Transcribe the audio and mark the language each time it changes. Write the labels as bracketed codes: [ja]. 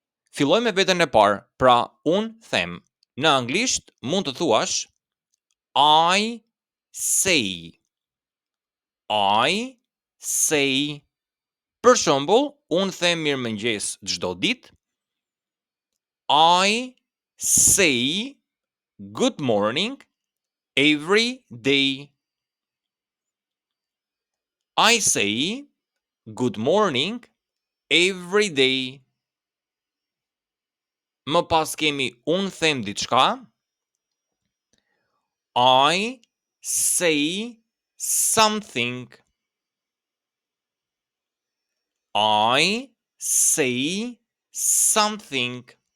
[sq] Filloj me veten e parë, pra unë them. Në anglisht mund të thuash [en] I say. I say. [sq] Për shembull, unë them mirëmëngjes çdo ditë. [en] I say good morning every day. I say good morning every day. [sq] Më pas kemi unë them diçka. [en] I say something. I say something.